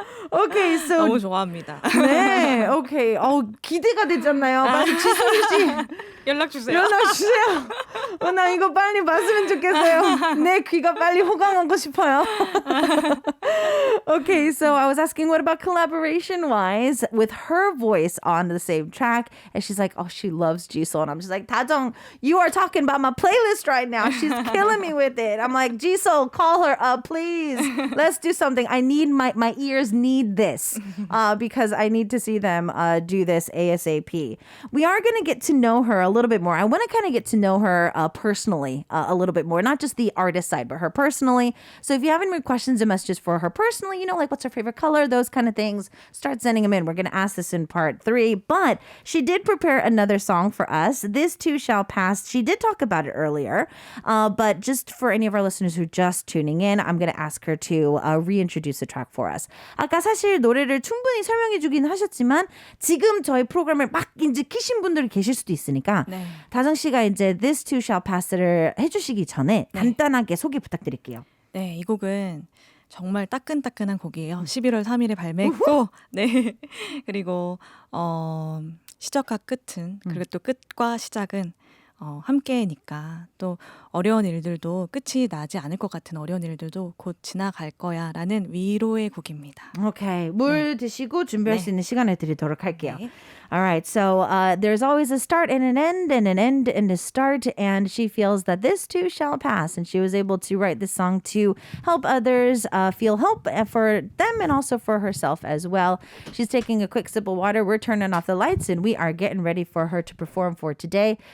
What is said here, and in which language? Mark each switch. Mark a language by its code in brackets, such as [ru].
[ko] 오케이, [en] so [ko] 너무 좋아합니다. 네, 오케이. 기대가 되잖아요. 빨리 지소울 씨 연락 주세요. 연락 주세요. 나 이거 빨리 봤으면 좋겠어요. 내 귀가 빨리 호강하고 싶어요. [en] Okay, so I was asking what about collaboration-wise with her voice on the same track, and she's like, oh, she loves Jisoo, and I'm just like, 다정, you are talking about my playlist right now. She's killing me with it. I'm like, Jisoo, call her up, please. Let's do something. I need my ears need this because I need to see them do this ASAP. We are going to get to know her a little bit more. I want to kind of get to know her personally a little bit more, not just the artist side, but her personally. So if you have any more questions and messages for her personally, you know, like what's her favorite color, those kind of things, start sending them in. We're going to ask this in part 3, but she did prepare another song for us. This too shall pass. She did talk about it earlier, but just for any of our listeners who are just tuning in, I'm going to ask her to reintroduce the track for us. [ko] 아까 사실 노래를 충분히 설명해 주긴 하셨지만 지금 저희 프로그램을 막 이제 키신 분들이 계실 수도 있으니까 네. 다정 씨가 이제 This Too Shall Pass를 해주시기 전에 간단하게 소개 부탁드릴게요. 네, 이 곡은 정말 따끈따끈한 곡이에요. 11월 3일에 발매했고, 네. 그리고 시작과 끝은 그리고 또 끝과 시작은 함께니까 또 어려운 일들도 끝이 나지 않을 것 같은 어려운 일들도 곧 지나갈 거야라는 위로의 곡입니다. 오케이, 물 드시고 준비할 수 있는 시간을 드리도록 할게요. 네. [en] All right, so there's always a start and an end and an end and a start, and she feels that this too shall pass, and she was able to write this song to help others feel hope for them and also for herself as well. She's taking a quick sip of water. We're turning off the lights, and we are getting ready for her to perform for today.